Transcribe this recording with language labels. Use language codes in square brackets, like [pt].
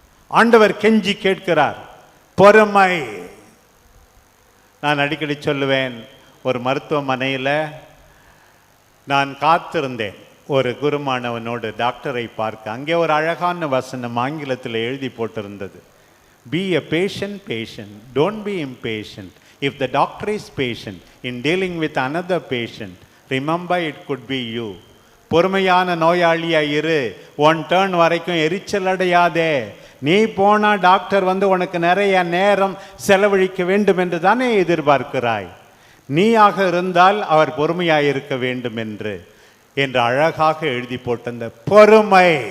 [ta] ஆண்டவர் கெஞ்சி கேட்கிறார் பொறுமை. நான் அடிக்கடி சொல்லுவேன், ஒரு மருத்துவமனையில் நான் காத்திருந்தேன் ஒரு குருமானவனோடு டாக்டரை பார்க்க. அங்கே ஒரு அழகான வசனம் ஆங்கிலத்தில் எழுதி போட்டிருந்தது, [en] Be a patient patient, don't be impatient. If the doctor is patient in dealing with another patient, remember it could be you. [ta] பொறுமையான நோயாளியாக இரு, [en] one turn [ta] வரைக்கும் எரிச்சல் அடையாதே. நீ போனா டாக்டர் வந்து உனக்கு நிறைய நேரம் செலவழிக்க வேண்டும் என்று தானே எதிர்பார்க்கிறாய். நீயாக இருந்தால் அவர் பொறுமையாக இருக்க வேண்டும் என்று அழகாக எழுதி போட்ட பொறுமை.